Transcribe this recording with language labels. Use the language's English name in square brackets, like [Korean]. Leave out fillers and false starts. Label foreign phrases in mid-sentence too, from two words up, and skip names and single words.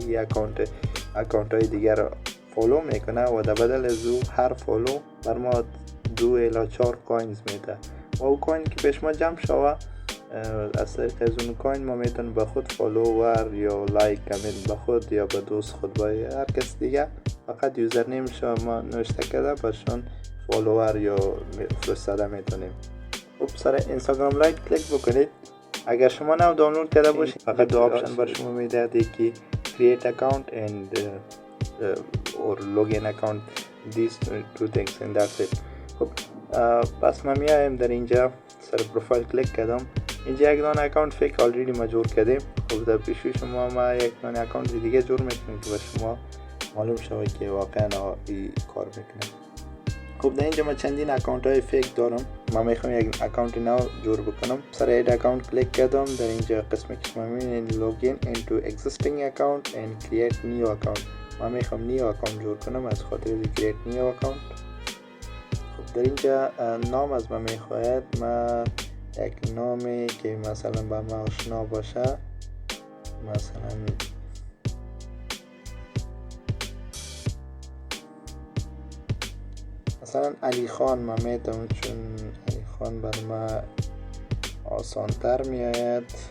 [Persian] این اکانت های دیگر فالو میکنه و در بدل از او هر فالو بر ما 2 الی 4 کوینز میده و او کوین که پیش ما جمع شوه از طریق از اون کوین ما میتونیم به خود فالوور یا [English] like comment [Persian] به خود یا به دوست خود با هر کس دیگه فقط [English] user name [Persian] شما نوشته کرده برشان فالوور یا فرستاده میتونیم. خب سر اینستاگرام لایک کلیک بکنید. اگر شما نو دانلود کرده باشید فقط دو آپشن بر شما میده، یکی [English] create account and or login account, these two things and that's it. [Persian] خب پس ما میایم در اینجا سر پروفایل کلیک کردم. اینجا یک دانه [English] account fake already [Persian] ما جور کردیم. خب در پیشوی شما ما یک دانه اکانت دیگه جور میکنیم که به شما معلوم شود که واقعا این کار میکنه. خب در اینجا ما چندین اکانت های فیک دارم، ما میخوام یک اکانت نو جور بکنم. سر [English] add account [Persian] کلیک کردم. در اینجا قسمی که شما میبینید [English] login into existing account and create new account، [Persian] ما میخوام [English] new account [Persian] جور کنم از خاطر [English] create new account. [Persian] خب در اینجا نام از ما میخواید، ما یک نامی که مثلا با ما آشنا باشه، مثلا علی خان ما میتونم، چون علی خان بر ما آسان تر میآید.